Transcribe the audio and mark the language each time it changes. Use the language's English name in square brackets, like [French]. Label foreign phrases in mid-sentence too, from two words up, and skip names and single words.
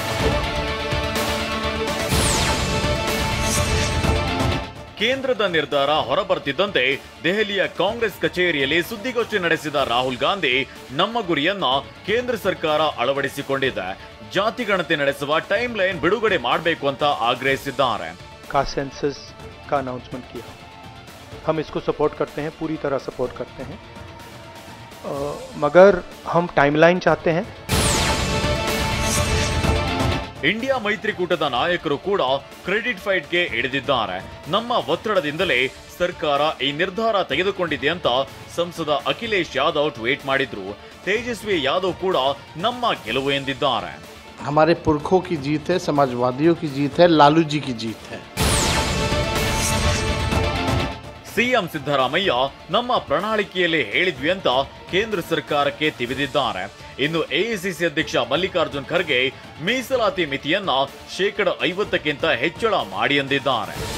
[Kannada] ಕೇಂದ್ರದ ನಿರ್ಧಾರ ಹೊರಬರ್ತಿದ್ದಂತೆ ದೆಹಲಿಯ ಕಾಂಗ್ರೆಸ್ ಕಚೇರಿಯಲ್ಲಿ ಸುದ್ದಿಗೋಷ್ಠಿ ನಡೆಸಿದ ರಾಹುಲ್ ಗಾಂಧಿ ನಮ್ಮ ಗುರಿಯನ್ನ ಕೇಂದ್ರ ಸರ್ಕಾರ ಅಳವಡಿಸಿಕೊಂಡಿದೆ, ಜಾತಿಗಣತಿ ನಡೆಸುವ ಟೈಮ್ ಲೈನ್ ಬಿಡುಗಡೆ ಮಾಡಬೇಕು ಅಂತ ಆಗ್ರಹಿಸಿದ್ದಾರೆ. [Hindi] का सेंसस का अनाउंसमेंट किया, हम इसको सपोर्ट करते हैं, पूरी तरह सपोर्ट करते हैं, मगर हम टाइमलाइन चाहते हैं. [Kannada] ಇಂಡಿಯಾ ಮೈತ್ರಿಕೂಟದ ನಾಯಕರು ಕೂಡ [English] credit fight [Kannada] ಇಳಿದಿದ್ದಾರೆ. ನಮ್ಮ ಒತ್ತಡದಿಂದಲೇ ಸರ್ಕಾರ ಈ ನಿರ್ಧಾರ ತೆಗೆದುಕೊಂಡಿದೆ ಅಂತ ಸಂಸದ ಅಖಿಲೇಶ್ ಯಾದವ್ ಟ್ವೀಟ್ ಮಾಡಿದ್ರು. ತೇಜಸ್ವಿ ಯಾದವ್ ಕೂಡ ನಮ್ಮ ಗೆಲುವು ಎಂದಿದ್ದಾರೆ. [Hindi] हमारे पुरखों की जीत है, समाजवादियों की जीत है, लालू जी की जीत है. [Kannada] ಸಿಎಂ ಸಿದ್ದರಾಮಯ್ಯ ನಮ್ಮ ಪ್ರಣಾಳಿಕೆಯಲ್ಲಿ ಹೇಳಿದ್ವಿ ಅಂತ ಕೇಂದ್ರ ಸರ್ಕಾರಕ್ಕೆ ತಿವಿದಿದ್ದಾರೆ. ಇನ್ನು ಎಐಸಿಸಿ ಅಧ್ಯಕ್ಷ ಮಲ್ಲಿಕಾರ್ಜುನ್ ಖರ್ಗೆ ಮೀಸಲಾತಿ ಮಿತಿಯನ್ನ 50%ಕ್ಕಿಂತ ಹೆಚ್ಚಳ ಮಾಡಿ ಎಂದಿದ್ದಾರೆ.